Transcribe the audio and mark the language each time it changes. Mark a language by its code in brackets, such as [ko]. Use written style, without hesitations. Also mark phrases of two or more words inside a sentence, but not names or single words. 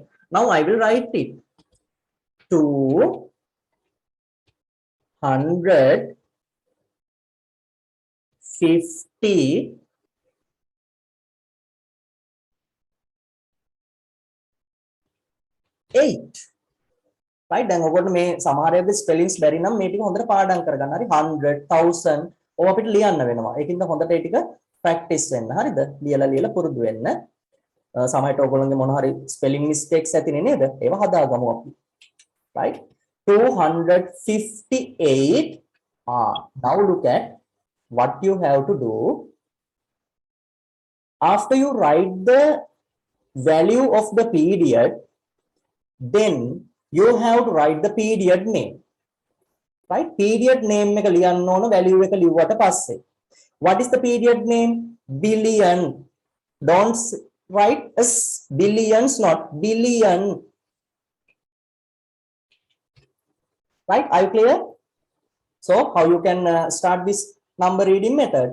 [en] Now I will write it. 258. Right? [si] දැන් ඔයගොල්ලෝ මේ සමහර ඒවාගේ ස්පෙලිංස් බැරි නම් මේ ටික හොඳට පාඩම් කරගන්න. හරි 100 1000 ඕවා අපිට ලියන්න වෙනවා. ඒකින්ද හොඳට ඒ ටික ප්‍රැක්ටිස් වෙන්න. හරිද? ලියලා පුරුදු වෙන්න. සමහරට ඔයගොල්ලෝගේ මොන හරි [en] spelling mistakes [si] ඇතිනේ නේද? ඒවා හදාගමු අපි. [en] Right? 258. Now look at what you have to do. After you write the value of the period, then you have to write the period name. [si] Right? [en] Period name [si] එක ලියන්න ඕන value එක ලිව්වට පස්සේ. [en] What is the period name? Billion. Don't write as billions, not billion. Right? Are you clear? So how you can start this number reading method?